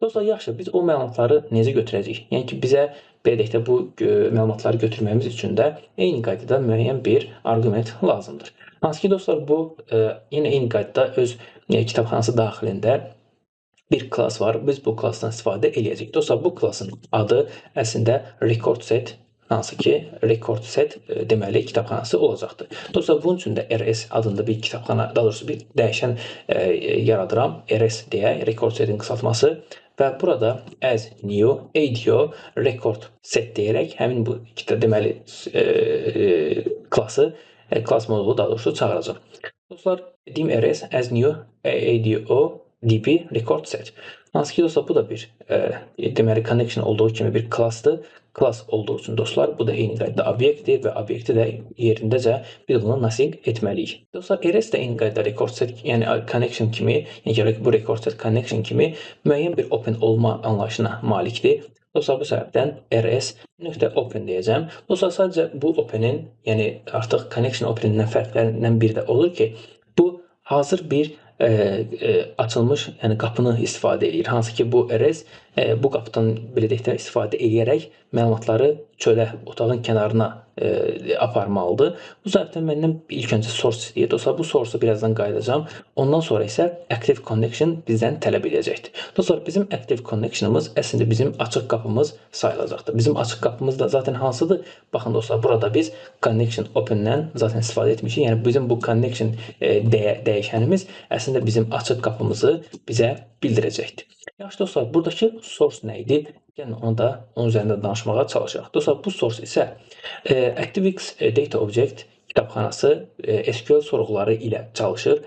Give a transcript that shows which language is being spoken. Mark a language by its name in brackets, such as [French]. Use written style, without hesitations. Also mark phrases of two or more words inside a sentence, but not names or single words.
[Azerbaijani] Dostlar, yaxşı, biz o məlumatları necə götürəcəyik? Yəni ki, bizə belə deyək də bu məlumatları götürməyimiz üçün də eyni qaydada müəyyən bir arqument lazımdır. Hansı ki, dostlar, bu yenə eyni qaydada öz kitabxanası daxilində bir klass var. Biz bu klassdan istifadə eləyəcəyik. Dostlar, bu klassın adı əslində [English] record set, [Azerbaijani] hansı ki [English] record set [Azerbaijani] deməli kitabxanası olacaqdır. Dostlar, bunun üçün də RS adında bir kitabxana, daha doğrusu bir dəyişən yaradıram. RS deyə, record setin qısaltması və burada [English] as new audio record set [Azerbaijani] deyərək həmin bu deməli klassı, klass modulu daha doğrusu çağıracağam. Dostlar, deyim RS [English] as new audio db record set. [Azerbaijani] Hansı ki, dostlar, bu da bir deməli connection olduğu kimi bir klassdır. Klass olduğu üçün dostlar, bu da eyni qaydada obyektdir və obyekti də yerindəcə biz bunu nasing etməliyik. Dostlar, RS də eyni qaydada [English] record set, [Azerbaijani] yəni connection kimi, yəni bu [English] record set [Azerbaijani] connection kimi müəyyən bir open olma anlayışına malikdir. Dostlar, bu səbəbdən rs.open deyəcəm. Dostlar, sadəcə bu openin, yəni artıq connection openindən fərqlərindən biri də olur ki, bu hazır bir açılmış, yəni qapını istifadə edir. Hansı ki, bu RS bu qapıdan belə deyək də istifadə edərək məlumatları çölə, otağın kənarına aparmalıdır. Bu səbəbdən məndən ilk öncə source istəyir. Dostlar, bu source-a birazdan qayıdacağam. Ondan sonra isə [English] active connection [Azerbaijani] bizdən tələb edəcəkdir. Dostlar, bizim [English] active connection'ımız [Azerbaijani] əslində bizim açıq qapımız sayılacaqdır. Bizim açıq qapımız da zaten hansıdır? Baxın dostlar, burada biz [English] connection open- [Azerbaijani] dən zaten istifadə etmişik. Yəni bizim bu connection dəyişənimiz əslində bizim açıq qapımızı bizə bildirəcəkdir. Yaxşı dostlar, buradakı source nə idi? Yəni onun üzərində danışmağa çalışaq. Dostlar, bu source isə ActiveX Data Object kitabxanası SQL sorğuları ilə çalışır.